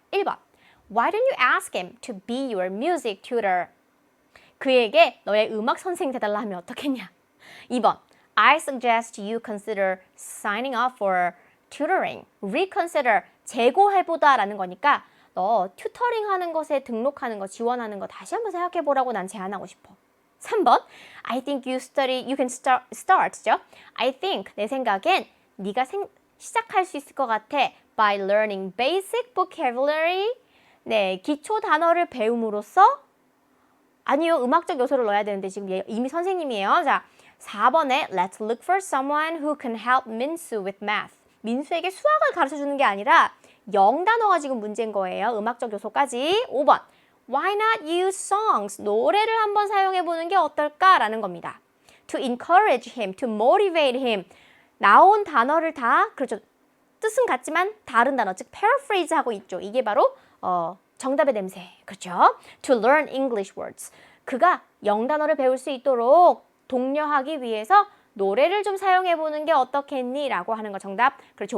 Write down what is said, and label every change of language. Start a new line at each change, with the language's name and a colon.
Korean: 1번.
English: Why don't you ask him to be your music tutor?
Korean: 그에게 너의 음악 선생 되달라 하면 어떻겠냐? 2번.
English: I suggest you consider signing up for tutoring. Reconsider,
Korean: 재고해보다 라는 거니까 너 튜터링 하는 것에 등록하는 거, 지원하는 거 다시 한번 생각해보라고 난 제안하고 싶어.
English: 3번, I think you can start죠? I think,
Korean: 내 생각엔 네가 시작할 수 있을 것 같아.
English: By learning basic vocabulary.
Korean: 네, 기초 단어를 배움으로써 아니요, 음악적 요소를 넣어야 되는데 지금 이미 선생님이에요.
English: 자, 4번에 Let's look for someone who can help Minsu with math.
Korean: 민수에게 수학을 가르쳐주는 게 아니라 영단어가 지금 문제인 거예요. 음악적 요소까지.
English: 5번 Why not use songs?
Korean: 노래를 한번 사용해보는 게 어떨까라는 겁니다.
English: To encourage him, to motivate him.
Korean: 나온 단어를 다 그렇죠. 뜻은 같지만 다른 단어, 즉 paraphrase 하고 있죠. 이게 바로 정답의 냄새. 그렇죠?
English: To learn English words.
Korean: 그가 영단어를 배울 수 있도록 독려하기 위해서 노래를 좀 사용해보는 게 어떻겠니? 라고 하는 거 정답. 그렇죠.